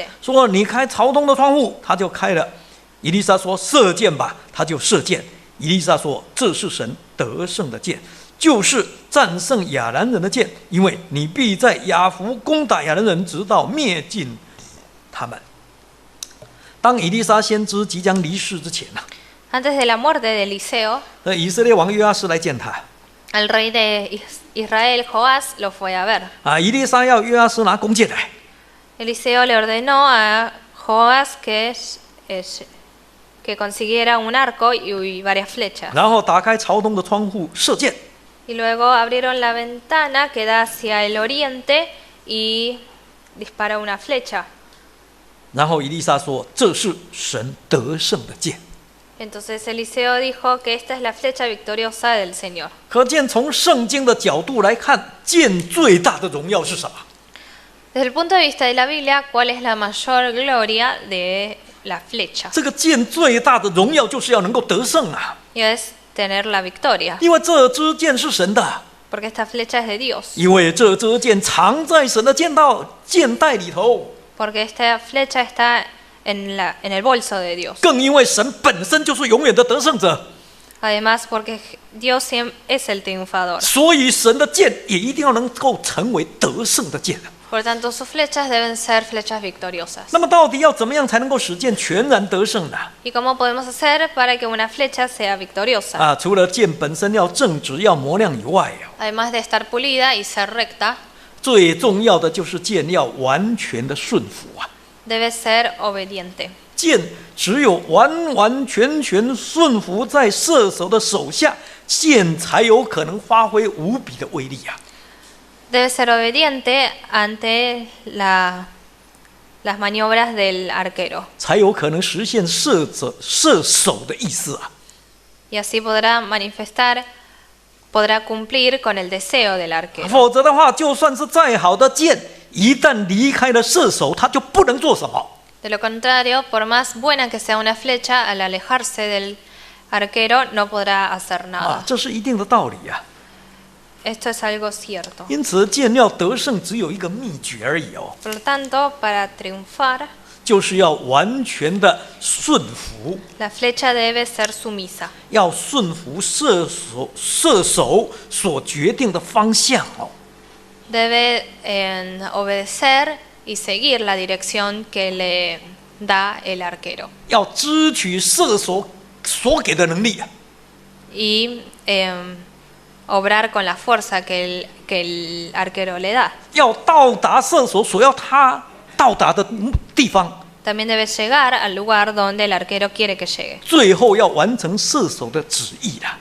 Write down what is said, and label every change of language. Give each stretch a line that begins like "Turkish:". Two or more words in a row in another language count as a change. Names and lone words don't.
Chinese: 说：“你开朝东的窗户。”他就开了。以利沙说：“射箭吧。”他就射箭。以利沙说：“这是神得胜的箭，就是战胜亚兰人的箭，因为你必在雅弗攻打亚兰人，直到灭尽他们。” 当以利沙先知即将离世之前呢，
Spanish: Antes de la muerte de Eliseo,
Chinese: 以色列王约阿施来见他。
Spanish: el rey de Israel, Joás, lo fue a ver.
Chinese: 以利沙要约阿施拿弓箭来。
Spanish: Eliseo le ordenó a Joás que consiguiera un arco y varias flechas.
Chinese: 然后打开朝东的窗户射箭。
Spanish: Y luego abrieron la ventana que da hacia el oriente y dispara una flecha.
Chinese: 然后以利沙说：“这是神得胜的箭。”
Spanish: Entonces Eliseo dijo que esta es la flecha victoriosa del Señor.
Chinese: 可见从圣经的角度来看，箭最大的荣耀是什么？
Spanish: Desde el punto de vista de la Biblia, ¿cuál es la mayor gloria de la flecha?
Chinese: 这个箭最大的荣耀就是要能够得胜啊！
Spanish: Y es tener la victoria,
Chinese: 因为这支箭是神的，
Spanish: porque esta flecha es de Dios,
Chinese: 因为这支箭藏在神的箭袋里头，
Spanish: porque esta flecha está en el bolso de Dios.
Chinese: 更因为神本身就是永远的得胜者，
Spanish: Además, porque Dios es el triunfador.
Chinese: 所以神的箭也一定要能够成为得胜的箭。
Spanish: Por tanto, sus flechas deben ser flechas victoriosas.
Chinese: 那么到底要怎么样才能够使箭全然得胜呢？
Spanish: ¿Y cómo podemos hacer para que una flecha sea victoriosa?
Chinese: 除了箭本身要正直、要磨亮以外，
Spanish: Además de estar pulida y ser recta,
Chinese: 最重要的就是箭要完全的顺服啊！
Spanish: debe ser obediente.
Chinese: 箭只有完完全全顺服在射手的手下，箭才有可能发挥无比的威力啊！
Spanish: Debe ser obediente ante las maniobras del arquero.
Chinese: 才有可能实现射手的意思啊！
Spanish: Y así podrá cumplir con el deseo del arquero.
Chinese: 否则的话，就算是再好的箭，一旦离开了射手，他就不能做什么。
Spanish: De lo contrario, por más buena que sea una flecha, al alejarse del arquero no podrá hacer nada.
Chinese: 这是一定的道理啊！
Spanish: Esto es algo cierto.
Chinese: 因此，箭要得胜，只有一个秘诀而已哦，
Spanish: Por lo tanto, para triunfar,
Chinese: 就是要完全的顺服，
Spanish: la flecha debe ser sumisa.
Chinese: 要顺服射手所决定的方向哦。
Spanish: Debe obedecer y seguir la dirección que le da el arquero.
Chinese: 要支取射手所给的能力啊！
Spanish: Y obrar con la fuerza que el arquero le da.
Chinese: 要到达射手所要他到达的地方，
Spanish: También debe llegar al lugar donde el arquero quiere que llegue.
Chinese: 最后要完成射手的旨意啦。